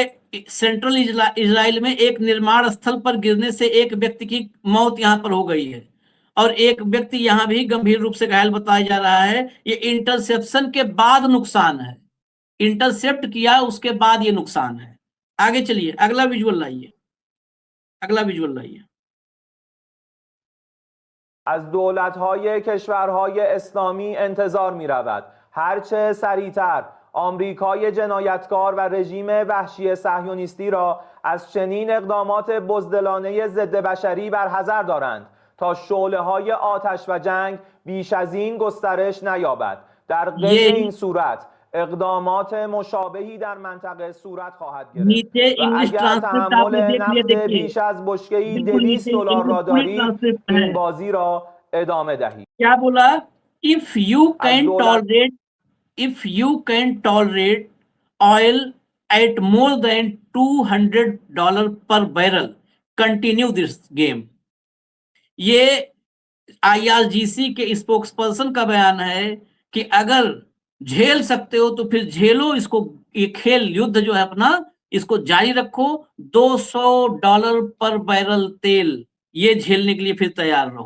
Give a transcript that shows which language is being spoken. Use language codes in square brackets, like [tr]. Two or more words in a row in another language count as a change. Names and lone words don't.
[hi] सेंट्रल इजराइल में एक निर्माण स्थल पर गिरने से एक व्यक्ति की मौत यहां पर हो गई है, और एक व्यक्ति यहां भी गंभीर रूप से घायल बताया जा रहा है। ये इंटरसेप्शन के बाद नुकसान है, इंटरसेप्ट किया उसके बाद ये नुकसान है। आगे चलिए, अगला विजुअल लाइए, अगला विजुअल लाइए। [fa] از دولت‌های کشورهای اسلامی انتظار می‌رود هرچه سریعتر آمریکای جنایتکار و رژیم وحشی صهیونیستی را از چنین اقدامات بزدلانه ضد بشری برحذر دارند تا شعله‌های آتش و جنگ بیش از این گسترش نیابد. در غیر این صورت اقدامات مشابهی در منطقه صورت خواهد گرفت و اگر تحمل نفت بیش از بشکه‌ای $200 را دارید این بازی را ادامه دهید. [hi] क्या बोला? [en] if you [fa] از [en] कैन [fa] دولت [en] टॉलरेट if you can tolerate oil at more than $200 per barrel, continue this game. [hi] ये IRGC के स्पोक्सपर्सन का बयान है कि अगर झेल सकते हो तो फिर झेलो इसको, ये खेल युद्ध जो है अपना इसको जारी रखो। $200 [en] per barrel [hi] तेल ये झेलने के लिए फिर तैयार रहो।